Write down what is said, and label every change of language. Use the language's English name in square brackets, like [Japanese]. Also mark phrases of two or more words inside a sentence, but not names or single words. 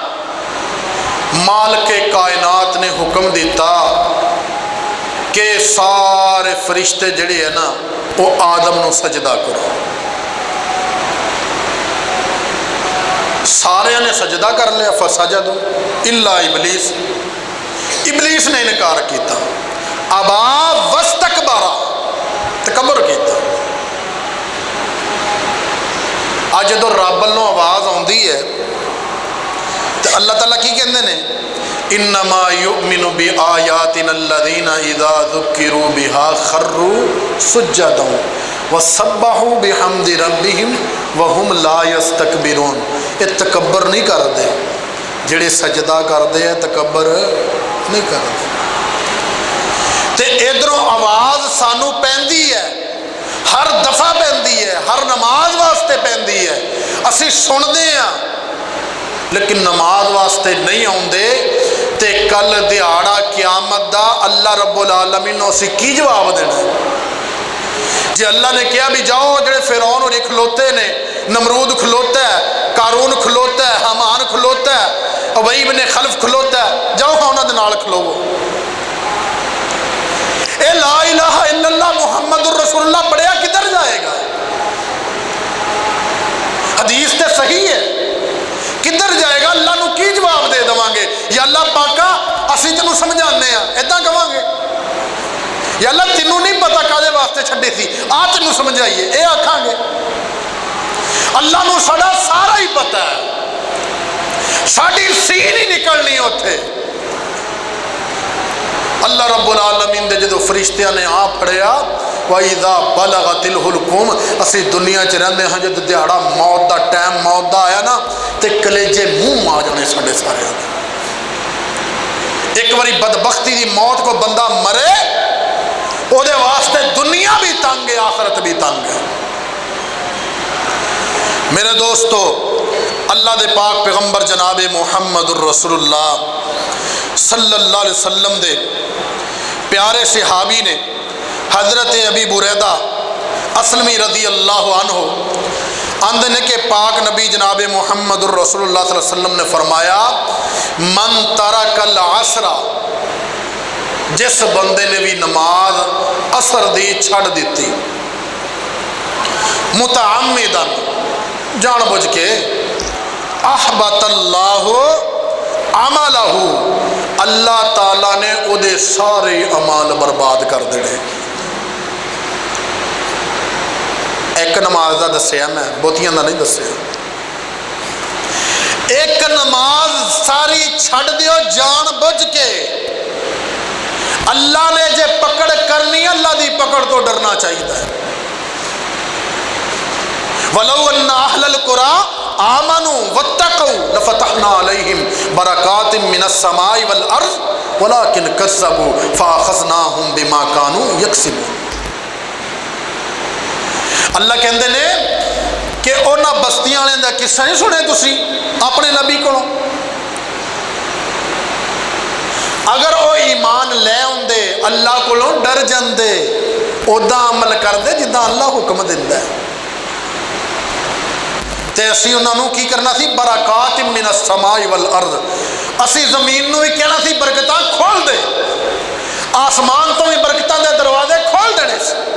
[Punjabi] مالک کائنات نے حکم دتا کہ سارے فرشتے جہڑے ہے نا او آدم نوں سجدہ کرو. سارے نے سجدہ کر لیا, [Arabic] فسجدوا إلا إبليس, [Punjabi] ابلیس نے انکار کیا, [Arabic] أبى واستكبر, [Punjabi] تکبر کیا. اج جو رب والوں آواز آتی ہے تو اللہ تعالیٰ کی کہتے ہیں, [Arabic] إنما يؤمن بآياتنا الذين إذا ذكروا بها خروا سجدا وسبحوا بحمد ربهم وهم لا يستكبرون. [Punjabi] یہ تکبر نہیں کرتے، جہڑے سجدہ کرتے ہیں تکبر نہیں کرتے. تو ادھروں آواز سانوں پیندی ہے، ہر دفعہ پیندی ہے، ہر نماز واسطے پیندی ہے، اسیں سنتے ہیں لیکن نماز واسطے نہیں آتے. تو کل دیہاڑا قیامت دا اللہ [Arabic] رب العالمين [Punjabi] نوں اسیں کی جواب دینا? جے اللہ نے کہا بھی جاؤ جیڑے فرعون ہوری کھلوتے نے، نمرود کھلوتا ہے، قارون کھلوتا ہے، ہامان کھلوتا ہے، ابی ابن خلف کھلوتا ہے، جاؤ انہاں دے نال کھلووو. اے [Arabic] لا إله إلا الله محمد رسول الله [Punjabi] پڑھیا کدھر جائےگا? حدیث تو صحیح ہے، کدھر جائےگا? اللہ نوں کی جواب دے دیوانگے؟ یا اللہ پاکا اسیں تینوں سمجھانے ادان کہانگے، یا اللہ تینوں نہیں پتا کاہدے واسطے چھڈی سی، آ تینوں سمجھائیے، اے آکھانگے? اللہ نوں ساڈا سارا ہی پتا ہے، ساڈی سین ہی نکلنی اوتھے. اللہ [Arabic] رب العالمين [Punjabi] دے جدوں فرشتیاں نے آ پڑھیا [Arabic] وإذا بلغت الحلقوم, [Punjabi] اسیں دنیا چ رہندے ہاں، جد دیہاڑا موت دا ٹائم موت دا آیا نا تے کلیجے منہ آ جانے ساڈے سارے. ایک باری بدبختی دی موت کو بندہ مرے اودے واسطے دنیا بھی تنگ ہے، آخرت بھی تنگ ہے. میرے دوستو، اللہ دے پاک پیغمبر جناب محمد رسول اللہ [Arabic] صلى الله عليه وسلم [Punjabi] دے پیارے صحابی نے حضرت ابی بریدہ اسلمی [Arabic] رضي الله عنه [Punjabi] آندے نے کہ پاک نبی جناب محمد رسول اللہ [Arabic] صلى الله عليه وسلم [Punjabi] نے فرمایا, [Arabic] من ترك العصر, [Punjabi] جس بندے نے بھی نماز عصر دی چھڈ دی मुतअम्मिदन, جان بجھ کے, [Arabic] أحبط الله عمله, [Punjabi] اللہ تعالیٰ نے اوہدے سارے اعمال برباد کر دینے. ایک نماز کا دسیا میں، بہتیاں کا نہیں دسیا. ایک نماز ساری چھڈ دیو جان بجھ کے، اللہ نے جے پکڑ کرنی، اللہ کی پکڑ تو ڈرنا چاہیے. [Arabic] ولو أن أهل القرى آمنوا واتقوا لفتحنا عليهم بركات من السماء والأرض ولكن كذبوا فأخذناهم بما كانوا يكسبون. [Punjabi] اللہ کہتے نے کہ انہاں بستیاں والیاں دا قصہ نہیں سنے تسیں اپنے نبی کولوں? اگر او ایمان لے آؤندے، اللہ کولوں ڈر جاندے، اوداں عمل کردے جداں اللہ حکم دیندا ہے، تے اسیں انہوں نے کی کرنا سی, [Arabic] بركات من السماء والأرض, [Punjabi] اسیں زمین نوں بھی کہنا سی برکتاں کھول دے، آسمان تو بھی برکتاں دے دروازے کھول دینے سے.